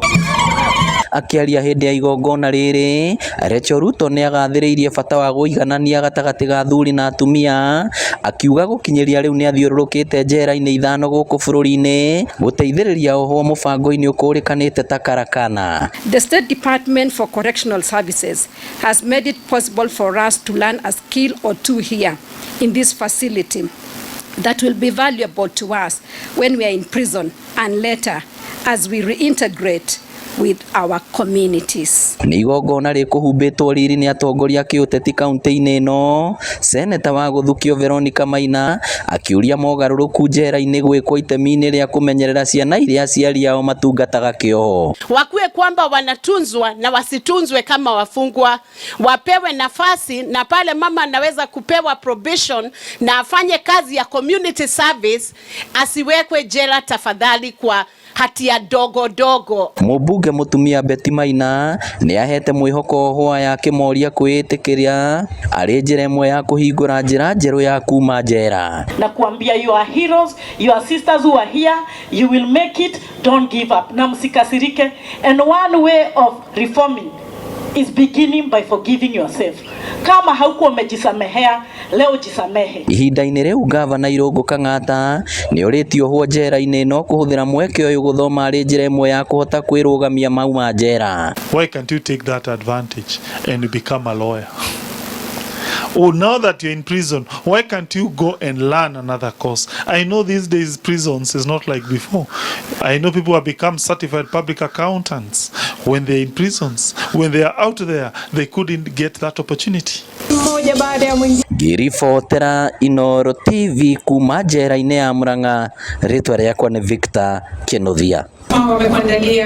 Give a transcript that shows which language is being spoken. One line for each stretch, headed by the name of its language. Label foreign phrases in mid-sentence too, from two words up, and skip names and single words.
Kikuyu: Akĩaria hĩndĩ ya igongona rĩrĩ, Rachel Ruto nĩ agathĩrĩirie bata wa gũiganania gatagatĩ ga athuri na atumia, akiuga gũkinyĩria rĩu nĩ athiũrũrũkĩte njera-inĩ ithano gũkũ bũrũri-inĩ gũteithĩrĩria oho mũbango-inĩ ũkũrĩkanĩte ta Karakana.
English: The State Department for Correctional Services has made it possible for us to learn a skill or two here in this facility that will be valuable to us when we are in prison and later as we reintegrate with our communities.
Kikuyu: Nĩ igongona rĩkũhumbĩtwo riri nĩ atongoria kĩũteti kaunti-inĩ ĩno, seneta wa Gũthukio Veronica Maina akĩũria mogarũrũku njera-inĩ gwĩkwo itemi-inĩ rĩa kũmenyerera ciana iria aciari ao matungataga kĩoho.
Swahili: Wakuwe kwamba wanatunzwa na wasitunzwe kama wafungwa, wapewe nafasi, na pale mama anaweza kupewa probation na afanye kazi ya
English: community service,
Swahili: asiwekwe jela tafadhali kwa hatia dogo dogo.
Kikuyu: Mũmbunge mũtumia Betty Maina nĩ ahete mwĩhoko hwa ya kĩmoria kwĩĩtĩkĩria arĩ njĩra ĩmwe ya kũhingũra njĩra njerũ ya kuma njera.
Swahili: Na kuambia
English: you are heroes, your sisters who are here, you will make it, don't give up.
Swahili: Na msikasirike,
English: and one way of reforming is beginning by forgiving yourself.
Swahili: Kama haukuwa umejisamehea, leo jisamehe.
Kikuyu: Ihinda-inĩ rĩu gavana Irũngũ Kang'ata nĩ ũrĩtio ho njera-inĩ no kũhũthĩra mweke ũyũ gũthoma arĩ njĩra ĩmwe ya kũhota kwĩrũgamia mauma njera.
English: Why can't you take that advantage and become a lawyer? Oh, now that you're in prison, why can't you go and learn another course? I know these days prisons is not like before. I know people have become certified public accountants when they're in prisons. When they are out there, they couldn't get that opportunity.
Kikuyu: Ngĩribotera Inooro TV kuma njera-inĩ ya Murang'a, rĩtwa rĩakwa nĩ Victor Kĩnuthia.